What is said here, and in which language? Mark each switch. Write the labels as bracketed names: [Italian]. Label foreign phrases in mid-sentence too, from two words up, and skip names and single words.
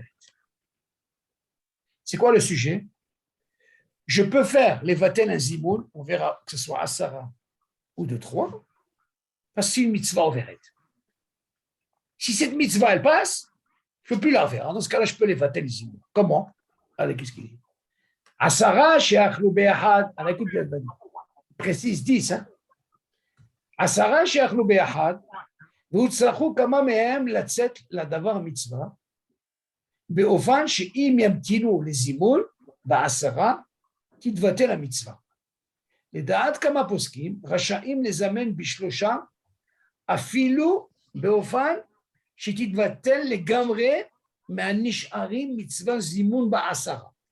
[French] C'est quoi le sujet? Je peux faire les vatel un zimoun, on verra que ce soit Asara ou de 3, parce que c'est une [Hebrew] מצווה עוברת. [French] Si cette mitzvah, elle passe, je ne peux plus la faire. Dans ce cas-là, je peux les vater les zimoun. Comment? Allez, qu'est-ce qu'il dit? [Hebrew] עשרה שאכלו כאחד. [French] Alors, écoute bien, précise 10. [Hebrew] עשרה שאכלו כאחד. והוצרכו כמה מהם לצאת לדבר מצווה, באופן שאם ימתינו לזימון בעשרה, תתבטל המצווה. לדעת כמה פוסקים, רשאים לזמן בשלושה, אפילו באופן שתתבטל לגמרי מהנשארים מצווה זימון בעשרה.